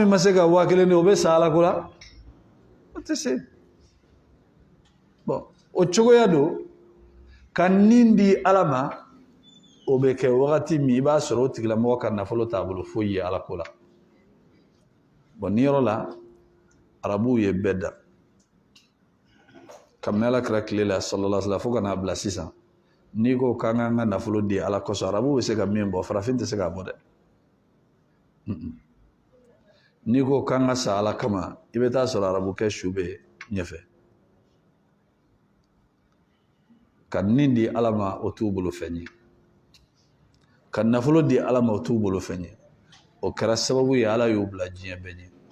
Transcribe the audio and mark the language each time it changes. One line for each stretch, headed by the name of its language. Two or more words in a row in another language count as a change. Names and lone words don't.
Bambara: ma se ka 1000 di o bɛ sa ala ko la o tɛ se bon o cogoya do ka nin di ala ma o bɛ kɛ wagati min i b'a sɔrɔ o tigilamɔgɔ ka nafolo t'a bolo foyi ye ala ko la bon ni yɔrɔ la arabuw ye bɛɛ da kabini ala kɛra tile la
Arabic: صلى الله عليه وسلم
Bambara: fo ka n'a bila sisan n'i ko k'an k'an ka nafolo di ala kosɔn arabuw bɛ se ka min bɔ farafin tɛ se k'a bɔ dɛ n'i ko k'an ka sa ala kama i bɛ taa sɔrɔ arabukɛ su bɛ ɲɛfɛ ka nin di ala ma o t'u bolo fɛn ye ka nafolo di ala ma o t'u bolo fɛn ye o kɛra sababu ye ala y'u bila diɲɛ bɛɛ ɲɛ